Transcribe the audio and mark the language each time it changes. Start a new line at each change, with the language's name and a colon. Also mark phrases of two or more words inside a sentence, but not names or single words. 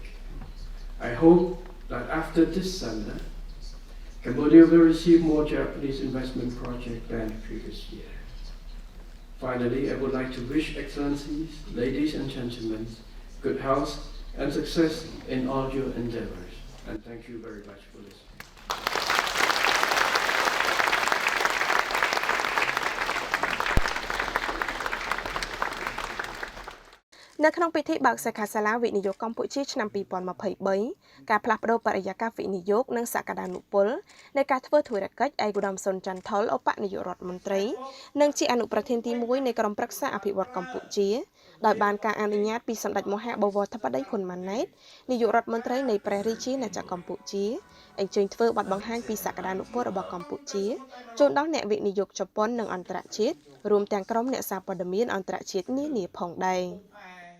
English: I hope that after this seminar, Cambodia will receive more Japanese investment projects than the previous year. Finally, I would like to wish Excellencies, ladies and gentlemen, good health and success in all your endeavors. And thank you very much for listening.
Khmer: នៅក្នុងពិធីបើកសិក្ខាសាលាវិនិយោគកម្ពុជាឆ្នាំ 2023 ការផ្លាស់ប្តូរបរិយាកាសវិនិយោគនិងសក្តា នុពលនៃការធ្វើធុរកិច្ចឯកឧត្តមសុនចន្ទថុលឧបនាយករដ្ឋមន្ត្រីនិងជាអនុប្រធានទី1នៃក្រុមប្រឹក្សាអភិវឌ្ឍកម្ពុជាដោយបានការអនុញ្ញាតពីសម្ដេចមហាបវរធិបតីហ៊ុនម៉ាណែតនាយករដ្ឋមន្ត្រីនៃព្រះរាជាណាចក្រកម្ពុជាអញ្ជើញធ្វើបទបង្ហាញពីសក្តានុពលរបស់កម្ពុជាជូនដល់អ្នកវិនិយោគជប៉ុននិងអន្តរជាតិរួមទាំងក្រុមអ្នកសារព័ត៌មានអន្តរជាតិនានាផងដែរ